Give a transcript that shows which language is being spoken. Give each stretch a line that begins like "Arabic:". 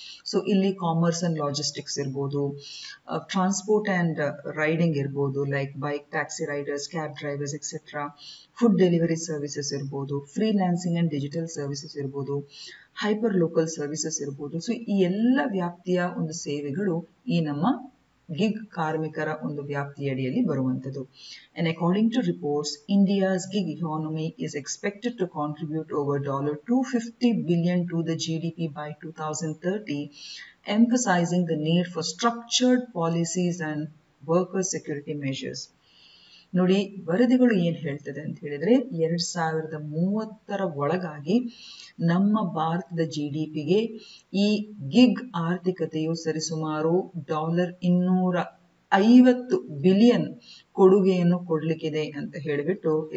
Kannada: So ಇಲ್ಲಿ commerce and logistics ಇರ್ಬೋದು, transport and riding ಇರ್ಬೋದು, like bike, taxi Riders, cab drivers etcetera, food delivery services ಇರ್ಬೋದು, freelancing and digital services ಇರ್ಬೋದು, hyper local services ಇರ್ಬೋದು. So ಈ ಎಲ್ಲ ವ್ಯಾಪ್ತಿಯ ಒಂದು ಸೇವೆಗಳು ಈ ನಮ್ಮ ಗಿಗ್ ಕಾರ್ಮಿಕರ ಒಂದು ವ್ಯಾಪ್ತಿಯಡಿಯಲ್ಲಿ ಬರುವಂಥದ್ದು.
English: And according to reports, India's gig economy is expected to contribute over $250 billion to the GDP by 2030, emphasizing the need for structured policies and worker security measures.
Kannada: ನೋಡಿ, ವರದಿಗಳು ಏನ್ ಹೇಳ್ತದೆ ಅಂತ ಹೇಳಿದ್ರೆ 2030 ಒಳಗಾಗಿ ನಮ್ಮ ಭಾರತದ GDPಗೆ ಈ ಗಿಗ್ ಆರ್ಥಿಕತೆಯು ಸರಿಸುಮಾರು $250 ಬಿಲಿಯನ್ ಕೊಡುಗೆಯನ್ನು ಕೊಡ್ಲಿಕ್ಕಿದೆ ಅಂತ ಹೇಳಿಬಿಟ್ಟು